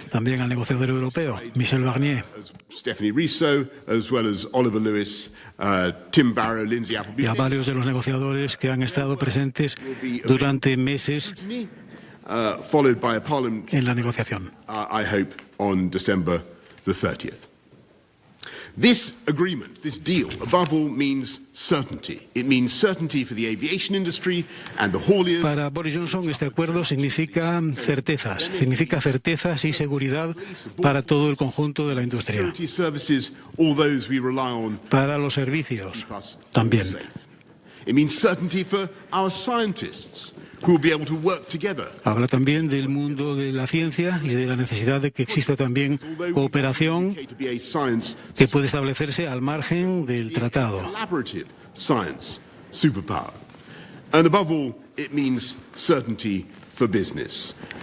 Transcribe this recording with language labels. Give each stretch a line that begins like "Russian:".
Spanish: también al negociador europeo, Michel Barnier,
English: Stephanie Rizzo, as well as Oliver Lewis, Tim Barrow, Lindsay Appleby,
Spanish: y a varios de los negociadores que han estado presentes durante meses
English: followed by a parliament,
Spanish: en la negociación.
English: I hope, on December the 30th. This agreement, this deal, above all, means certainty. It means certainty for the aviation industry and the hauliers.
Spanish: Para Boris Johnson, este acuerdo significa certezas y seguridad para todo el conjunto de la industria.
English: Services, all those we rely on,
Spanish: para los servicios también.
English: It means certainty for our scientists, who will be able to work together.
Spanish: Habla también del mundo de la ciencia y de la necesidad de que exista también cooperación que puede establecerse al margen del tratado.
English: Collaborative science superpower. And above all, it means certainty for business.